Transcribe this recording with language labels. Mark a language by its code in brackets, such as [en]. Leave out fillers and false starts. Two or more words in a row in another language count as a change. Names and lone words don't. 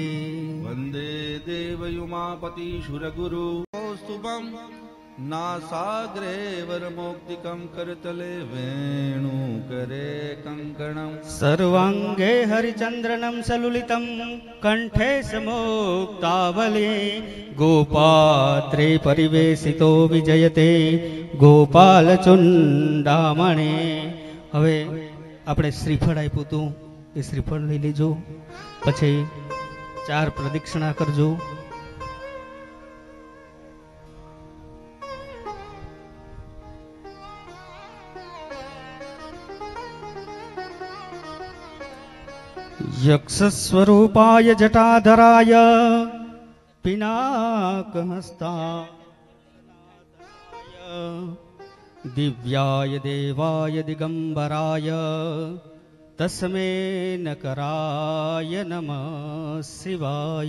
[sa] वन्दे देवयुमापति सुरगुरु कौस्तुभं नासाग्रे वरमौक्तिकं करतले वेणुकरे कङ्कणं सर्वाङ्गे हरिचन्द्रनं सलुलितं कण्ठे समोक्तावली गोपात्रे परिवेशितो विजयते गोपालचुण्डामणे। [gu] હવે આપણે શ્રીફળ આપ્યું હતું એ શ્રીફળ લઈ લેજો, પછી 4 પ્રદક્ષિણા કરજો। [sa] यक्षस्वरूपाय जटाधराय पिनाकहस्ताय दिव्याय देवाय दिगंबराय तस्मै नकराय नमः शिवाय।